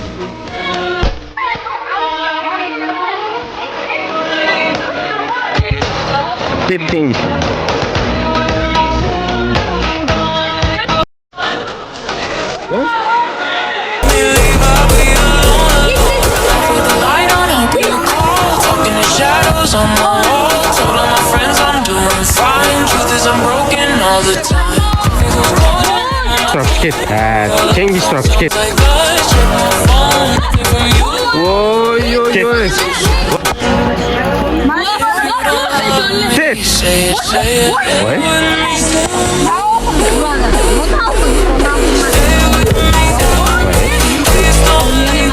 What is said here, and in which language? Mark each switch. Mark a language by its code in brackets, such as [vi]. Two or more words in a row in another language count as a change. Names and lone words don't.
[uz] Ketdi. [en] On my wall, told all my friends I'm doing fine. Truth is I'm broken all the time. [uz] Ishtirokchi ketdi. Keyingi ishtirokchi ketdi. [en] Like blood, check my phone. Oy. Say it. Please don't leave this.